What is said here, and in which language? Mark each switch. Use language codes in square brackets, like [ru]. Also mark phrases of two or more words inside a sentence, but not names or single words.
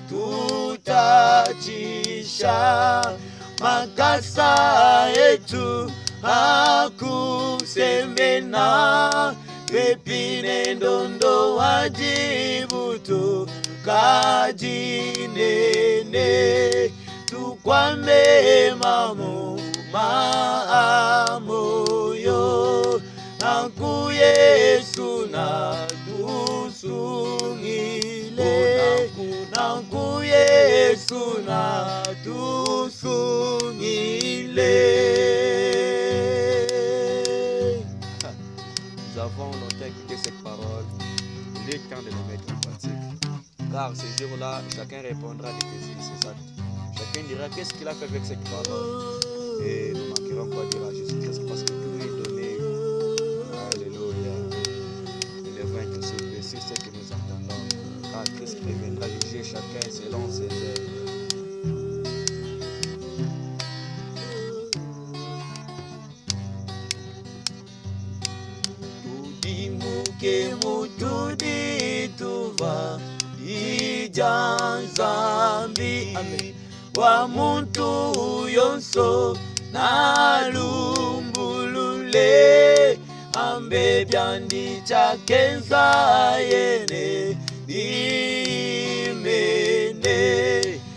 [lu] tutachisha makasa etu akusemena pepine ndondo wajibutu kajinene tukwame mamu maamoyo nanku Yesu na tusungile nanku Yesu na tusungile. [fr] Nous avons longtemps écouté cette parole, il est temps de les mettre en pratique. Car ce jour-là, chacun répondra de ses actes. Chacun dira qu'est-ce qu'il a fait avec cette parole. Et nous manquerons quoi dire à Jésus-Christ parce que tout lui est donné. Alléluia. Élevons un cri sur ce que nous entendons. Car Christ reviendra juger chacun selon ses œuvres. [lu] Tudimuke mutudi tuva ijanzambi wa muntu yonso nalumbulule ambe byandi chakenza yene dimene